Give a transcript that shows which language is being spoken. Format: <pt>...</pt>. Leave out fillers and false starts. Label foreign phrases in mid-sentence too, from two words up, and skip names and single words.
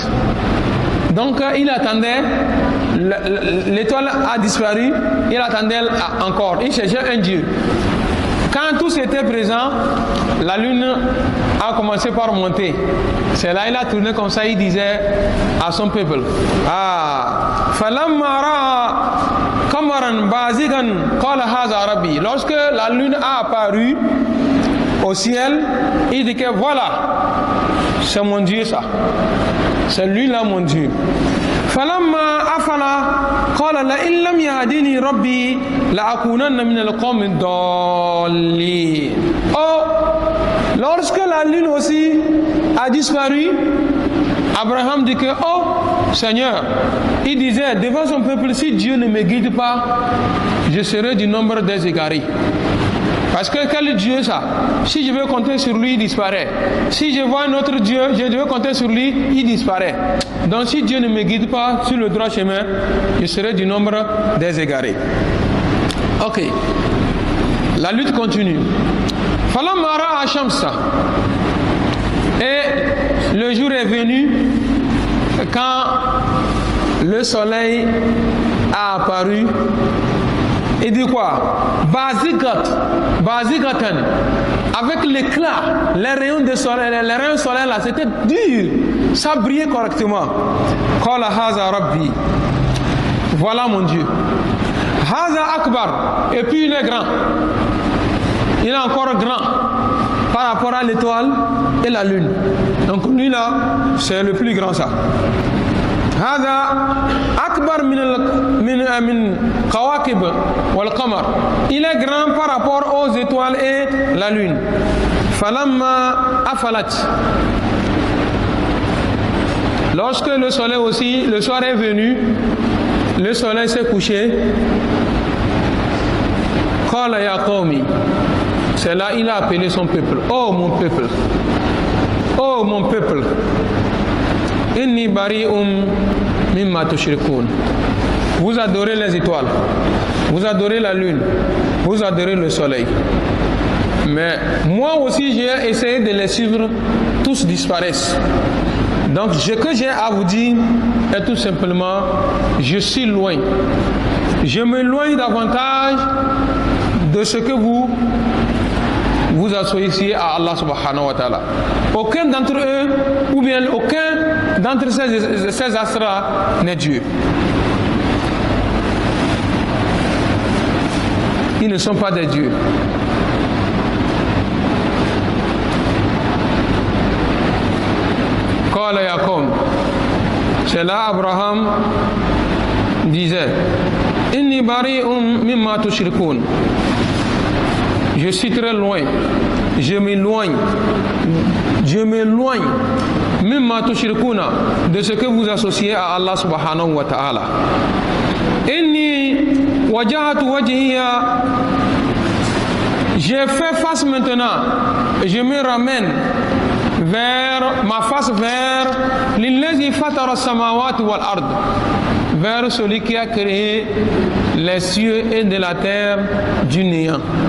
<fr>Donc il attendait, l'étoile a disparu, il attendait encore, il cherchait un Dieu. Quand tous étaient présents, la lune a commencé par monter. C'est là il a tourné comme ça, il disait à son peuple,</fr> <ar>ah, فلما رأى قمرا بازغا قال هذا ربي.</ar> <fr>Lorsque la lune a apparu au ciel, il dit que voilà, c'est mon Dieu ça. C'est lui là mon Dieu.</fr> <ar>فلما أفل قال لئن لم يهدني ربي لأكونن من القوم الضالين.</ar> <fr>Oh, lorsque la lune aussi a disparu, Abraham dit que oh Seigneur, il disait devant son peuple, si Dieu ne me guide pas, je serai du nombre des égarés. Parce que quel Dieu ça? Si je veux compter sur lui, il disparaît. Si je vois un autre Dieu, je veux compter sur lui, il disparaît. Donc si Dieu ne me guide pas sur le droit chemin, je serai du nombre des égarés. Ok. La lutte continue.</fr> <ar>فلما رأى الشمس.</ar> <fr>Et le jour est venu quand le soleil a apparu. Il dit quoi? Bazigatan. Avec l'éclat, les rayons solaires là, c'était dur. Ça brillait correctement.</fr> <ar>قال هذا ربي.</ar> <fr>Voilà mon Dieu.</fr> <ar>هذا أكبر.</ar> <fr>Et puis il est grand. Il est encore grand par rapport à l'étoile et la lune. Donc lui là, c'est le plus grand ça.</fr> <ar>هذا أكبر من كواكب والقمر.</ar> <fr>Il est grand par rapport aux étoiles et la lune.</fr> <ar>فلما أفلت.</ar> <fr>Lorsque le soleil aussi, le soir est venu, le soleil s'est couché.</fr> <ar>قال يا قومي.</ar> <fr>C'est là il a appelé son peuple. Oh mon peuple. Oh mon peuple.</fr> <ar>إني بريء مما تشركون.</ar> <fr>Vous adorez les étoiles, vous adorez la lune, vous adorez le soleil. Mais moi aussi j'ai essayé de les suivre, tous disparaissent. Donc ce que j'ai à vous dire est tout simplement, je suis loin. Je m'éloigne davantage de ce que vous associez à</fr> <ar>الله سبحانه وتعالى.</ar> <fr>Aucun d'entre eux, ou bien aucun d'entre ces astres n'est Dieu. Ils ne sont pas des dieux.</fr> <ar>قال يا قوم.</ar> <fr>C'est là Abraham disait</fr> <ar>إني بريء مما تشركون.</ar> <fr>Je suis très loin, je m'éloigne,</fr> <ar>مما تشركون,</ar> <fr>de ce que vous associez à</fr> <ar>الله سبحانه وتعالى. إني وجهت وجهي,</ar> <fr>j'ai fait face maintenant, je me ramène vers ma face vers</fr> <ar>للذي فطر السماوات والأرض,</ar> <fr>vers celui qui a créé les cieux et de la terre du néant.</fr>